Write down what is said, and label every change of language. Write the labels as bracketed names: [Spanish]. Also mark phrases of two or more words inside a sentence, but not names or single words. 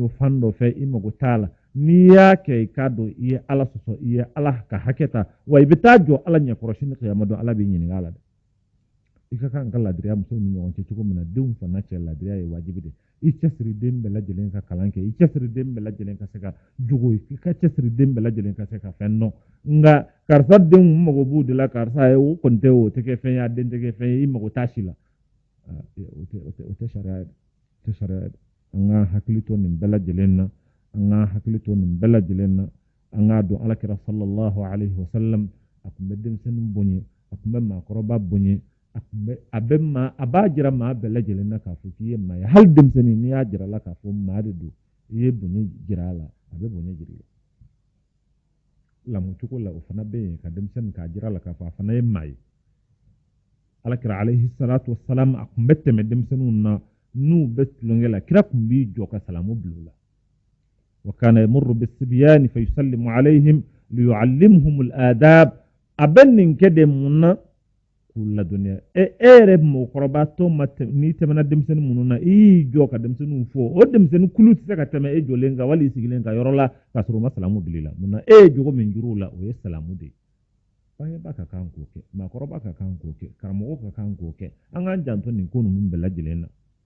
[Bambara] don fan dɔ fɛ i mago t'a la n'i y'a kɛ i k'a dɔn i ye ala sɔsɔ i ye ala ka hakɛ ta wa i bɛ taa jɔ ala ɲɛkɔrɔ sini kiyama don ala b'i ɲininka a la dɛ i ka kan ka ladiriya musow ni ɲɔgɔn cɛ cogo min na denw fana cɛ ladiriya ye wajibi de i cɛsiri den bɛɛ lajɛlen ka kalan kɛ i cɛsiri den bɛɛ lajɛlen ka se ka jogo i ka cɛsiri den bɛɛ lajɛlen ka se ka fɛn dɔn nka karisa denw mago b'u de la karisa ye o kɔni tɛ o tɛ kɛ fɛn ye a den tɛ kɛ fɛn ye i mago t'a si la o tɛ sariya ye an ka hakili to nin bɛɛ lajɛlen na an ka hakili to nin bɛɛ lajɛlen na an k'a dɔn alakira [Arabic] صلى الله عليه وسلم [Bambara] a tun bɛ denmisɛnnin bonya a tun bɛ maakɔrɔba bonya a b'a jira maa bɛɛ lajɛlen na k'a fɔ k'i ye maa ye hali denmisɛnnin n'i y'a jira la k'a fɔ maa de don i ye bonya jira a la a bɛ bonya jira i la lamɔ cogo la o fana bɛ yen ka denmisɛnnin k'a jira la k'a fɔ a fana ye maa ye alakira [Arabic] عليه الصلاة والسلام [Bambara] a tun bɛ tɛmɛ denmisɛnninw na n'u bɛ tulonkɛ la kira tun b'i jɔ ka salamu bila u la [Arabic] وكان يمر بالصبيان فيسلم عليهم ليعلمهم الأدب [Bambara] a bɛ nin kɛ de mun na ladɔnniya e yɛrɛ mɔgɔkɔrɔba tɔ ma n'i tɛmɛna denmisɛnnin minnu na i y'i jɔ ka denmisɛnninw fɔ o denmisɛnnin kulu tɛ se ka tɛmɛ e jɔlen kan wali i sigilen ka yɔrɔ la k'a sɔrɔ u ma salamu bila i la munna e ye jogo min juru la o ye salamu de ye bangebaa ka kan k'o kɛ maakɔrɔba ka kan k'o kɛ karamɔgɔ ka kan k'o kɛ an k'an janto nin ko ninnu bɛɛ lajɛlen na